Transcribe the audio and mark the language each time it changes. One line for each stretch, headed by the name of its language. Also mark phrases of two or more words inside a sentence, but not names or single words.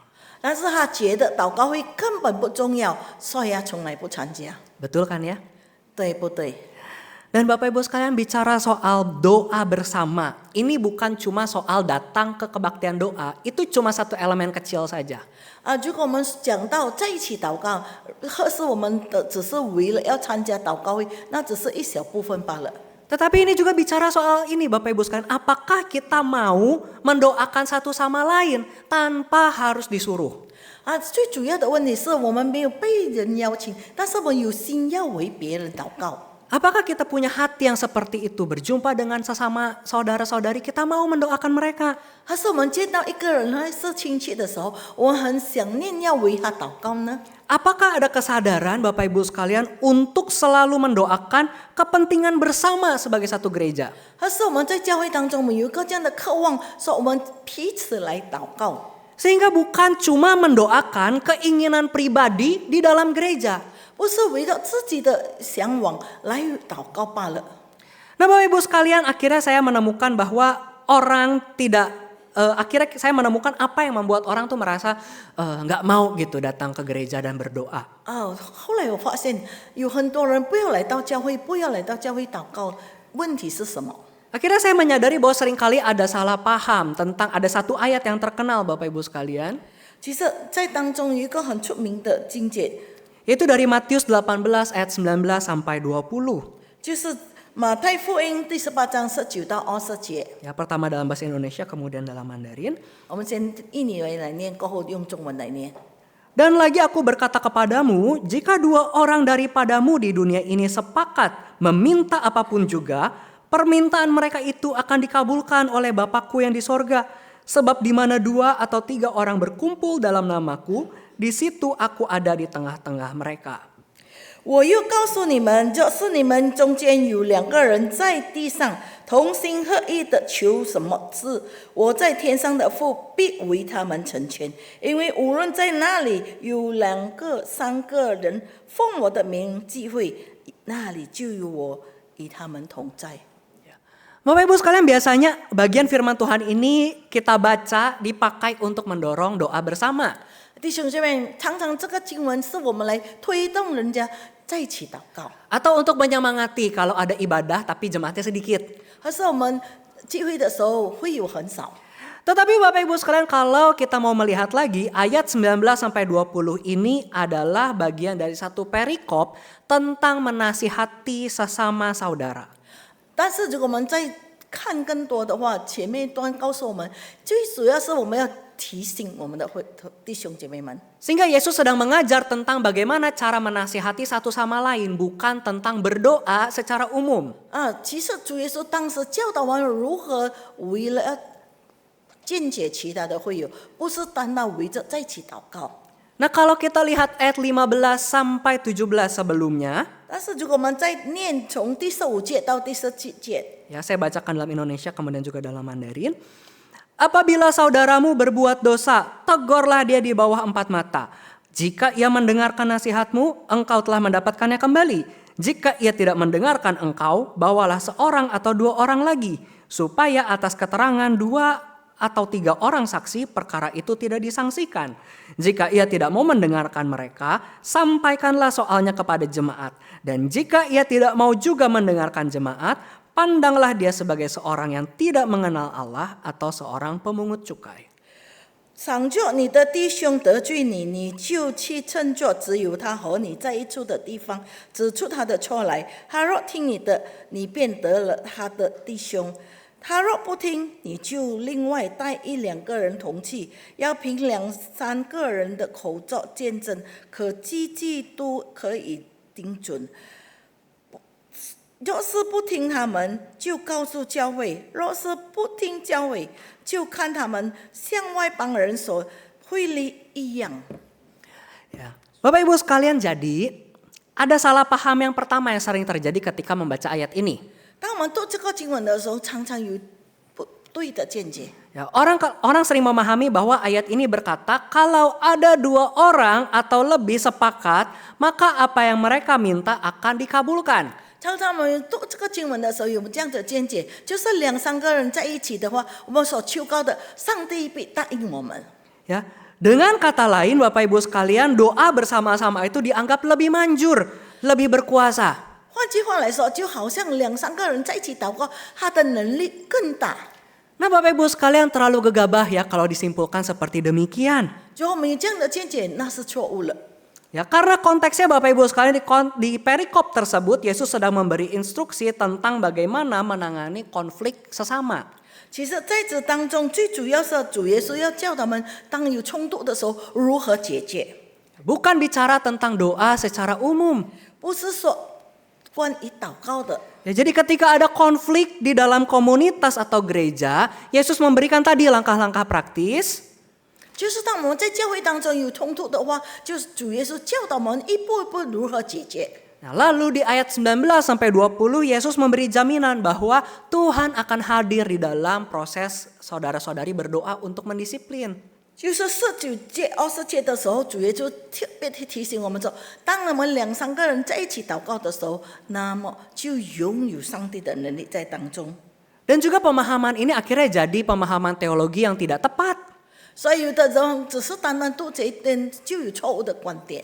Chinese: 但是他觉得祷告会根本不重要，所以他从来不参加，
Indonesian: Betul kan ya?
Chinese: 对不对？
Indonesian: Dan Bapak Ibu sekalian bicara soal doa bersama, ini bukan cuma soal datang ke kebaktian doa, itu cuma satu elemen kecil saja.
Chinese: 如果我们讲到在一起祷告，或是我们的只是为了要参加祷告会，那只是一小部分罢了。
Indonesian: Tetapi ini juga bicara soal ini Bapak Ibu sekalian, apakah kita mau mendoakan satu sama lain tanpa harus disuruh?
Chinese: 最主要的问题是我们没有被人邀请，但是我们有心要为别人祷告。
Indonesian: Apakah kita punya hati yang seperti itu, berjumpa dengan sesama saudara-saudari kita mau mendoakan mereka?
Chinese: 还是我们见到一个人还是亲戚的时候，我们很想念要为他祷告呢？
Indonesian: Apakah ada kesadaran Bapak Ibu sekalian untuk selalu mendoakan kepentingan bersama sebagai satu gereja?
Chinese: 还是我们在教会当中，我们有一个这样的渴望，说我们彼此来祷告。
Indonesian: Sehingga bukan cuma mendoakan keinginan pribadi di dalam gereja.
Chinese: 不是围绕自己的向往来祷告罢了。
Indonesian: Nah Bapak Ibu sekalian, akhirnya saya menemukan bahwa orang tidak, akhirnya saya menemukan apa yang membuat orang tuh merasa nggak mau gitu datang ke gereja dan berdoa.
Chinese: 后来我发现有很多人不要来到教会，不要来到教会祷告，问题是什么？
Indonesian: Akhirnya saya menyadari bahwa seringkali ada salah paham tentang ada satu ayat yang terkenal Bapak Ibu sekalian.
Chinese: 其实，在当中有一个很出名的经节，
Indonesian: Yaitu dari Matius 18 ayat 19 sampai 20.
Chinese: 就是马太福音第18章19到20节。
Indonesian: Ya, pertama dalam bahasa Indonesia, kemudian dalam Mandarin.
Chinese: 我们先印尼文来念，过后用中文来念。
Indonesian: Dan lagi aku berkata kepadamu, jika dua orang daripadamu di dunia ini sepakat meminta apapun juga, permintaan mereka itu akan dikabulkan oleh Bapakku yang di sorga. Sebab di mana 2 atau 3 orang berkumpul dalam namaku, di situ aku ada di tengah-tengah mereka.
Chinese: 我又告诉你们，就是你们中间有2个人在地上同心合意的求什么事，我在天上的父必为他们成全。因为无论在那里有2个、3个人奉我的名聚会，那里就有我与他们同在。
Indonesian: Bapak Ibu sekalian, biasanya bagian firman Tuhan ini kita baca dipakai untuk mendorong doa bersama.
Chinese: 弟兄姐妹，常常这个经文是我们来推动人家在一起祷告，
Indonesian: Atau untuk menyemangati kalau ada ibadah tapi jemaatnya sedikit.
Chinese: 还是我们聚会的时候会有很少。
Indonesian: Tetapi Bapak Ibu sekalian, kalau kita mau melihat lagi, ayat 19 sampai 20 ini adalah bagian dari satu perikop tentang menasihati sesama saudara.
Chinese: 但是如果我们再看更多的话，前面一段告诉我们，最主要是我们要提醒我们的弟兄姐妹们。
Indonesian: Sehingga Yesus sedang mengajar tentang bagaimana cara menasihati satu sama lain, bukan tentang berdoa secara umum.
Chinese: 其实主耶稣当时教导我们如何为了要见解其他的会友，不是单单围着在一起祷告。
Indonesian: Nah kalau kita lihat ayat 15 sampai 17 sebelumnya,
Chinese: 但是如果我们再念从第15节到第17节，
Indonesian: ya saya bacakan dalam Indonesia kemudian juga dalam Mandarin. Apabila saudaramu berbuat dosa, tegurlah dia di bawah 4 mata. Jika ia mendengarkan nasihatmu, engkau telah mendapatkannya kembali. Jika ia tidak mendengarkan engkau, bawalah seorang atau 2 orang lagi, supaya atas keterangan 2 atau 3 orang saksi perkara itu tidak disangsikan. Jika ia tidak mau mendengarkan mereka, sampaikanlah soalnya kepada jemaat. Dan jika ia tidak mau juga mendengarkan jemaat, pandanglah dia sebagai seorang yang tidak mengenal Allah atau seorang pemungut cukai.
Chinese: 倘若你的弟兄得罪你，你就去趁着只有他和你在一处的地方，指出他的错来。他若听你的，你便得了他的弟兄；他若不听，你就另外带1、2个人同去，要凭2、3个人的口作见证，可句句都可以定准。若是不听他们，就告诉教会；若是不听教会，就看他们像外邦人所会理一样。
Indonesian: Ya. Bapak Ibu sekalian, jadi ada salah paham yang pertama yang sering terjadi ketika membaca ayat ini.
Chinese: 当我们读这个经文的时候，常常有不对的见解。
Indonesian: Ya, orang sering memahami bahwa ayat ini berkata kalau ada 2 orang atau lebih sepakat, maka apa yang mereka minta akan dikabulkan.
Chinese: 常常我们读这个经文的时候，有这样的见解，就是2、3个人在一起的话，我们所求告的，上帝必答应我们。
Indonesian: Ya, dengan kata lain Bapak Ibu sekalian, doa bersama-sama itu dianggap lebih manjur, lebih berkuasa.
Chinese: 换句话来说，就好像2、3个人在一起祷告，他的能力更大。
Indonesian: Nah Bapak Ibu sekalian, terlalu gegabah ya kalau disimpulkan seperti demikian.
Chinese: 如果我们有这样的见解，那是错误了。
Indonesian: Ya, karena konteksnya Bapak Ibu sekalian di perikop tersebut Yesus sedang memberi instruksi tentang bagaimana menangani konflik sesama.
Chinese: 其实在这当中，最主要是主耶稣要教他们，当有冲突的时候如何解决，
Indonesian: Bukan bicara tentang doa secara umum.
Chinese: 不是说关于祷告的。
Indonesian: Ya, jadi ketika ada konflik di dalam komunitas atau gereja, Yesus memberikan tadi langkah-langkah praktis.
Chinese: 就是当我们在教会当中有冲突的话，就是主耶稣教导我们一步一步如何解决。
Indonesian: Nah, lalu di ayat 19 sampai 20 Yesus memberi jaminan bahwa Tuhan akan hadir di dalam proses saudara-saudari berdoa untuk mendisiplin.
Chinese: 就是19界的时候，主耶稣特别提醒我们说，当我们2、3个人在一起祷告的时候，那么就拥有上帝的能力在当中。
Indonesian: Dan juga pemahaman ini akhirnya jadi pemahaman teologi yang tidak tepat.
Chinese: 所以有的人只是单单读这一点，就有错误的观点。